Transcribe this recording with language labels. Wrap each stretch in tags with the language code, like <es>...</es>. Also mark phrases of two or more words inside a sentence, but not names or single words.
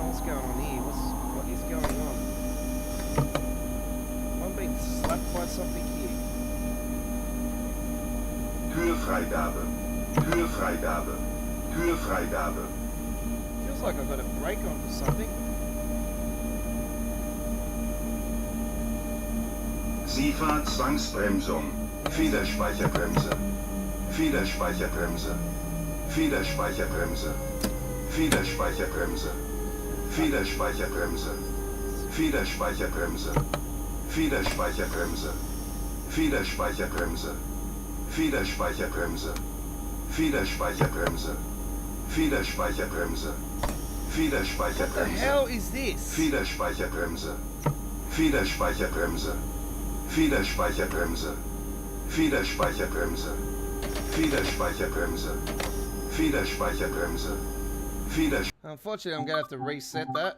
<en>What's going on here? What is going on? I'm being slapped by something here.</en> <de>Türfreigabe. Türfreigabe. Türfreigabe.</de> <en>Feels like I've got a brake on for something.</en> <de>SIFA Zwangsbremsung. Federspeicherbremse. Federspeicherbremse. Federspeicherbremse. Federspeicherbremse. Federspeicherbremse. Federspeicherbremse. Federspeicherbremse. Federspeicherbremse. Federspeicherbremse. Federspeicherbremse. Federspeicherbremse. Federspeicherbremse.</de> <en>What the hell is this?</en> <de>Federspeicherbremse. Federspeicherbremse. Federspeicherbremse. Federspeicherbremse. Federspeicherbremse. Federspeicherbremse.</de> <en>Unfortunately, I'm going to have to reset that.</en>